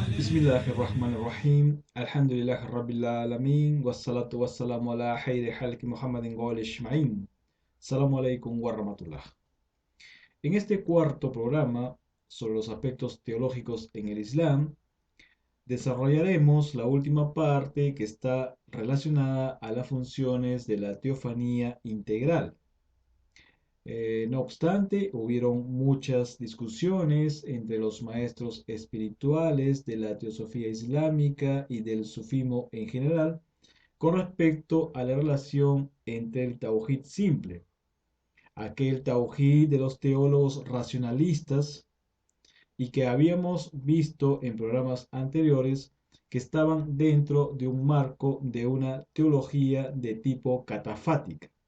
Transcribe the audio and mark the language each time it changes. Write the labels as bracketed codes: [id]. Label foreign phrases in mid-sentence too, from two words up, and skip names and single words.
[ar] بسم الله الرحمن الرحيم. الحمد لله رب العالمين. والصلاة والسلام على خير خلق محمد وآله أجمعين. السلام عليكم ورحمة الله. [es] En este cuarto programa sobre los aspectos teológicos en el Islam, desarrollaremos la última parte que está relacionada a las funciones de la teofanía integral. No obstante, hubieron muchas discusiones entre los maestros espirituales de la teosofía islámica y del sufismo en general con respecto a la relación entre el tauhid simple, aquel tauhid de los teólogos racionalistas y que habíamos visto en programas anteriores que estaban dentro de un marco de una teología de tipo catafática.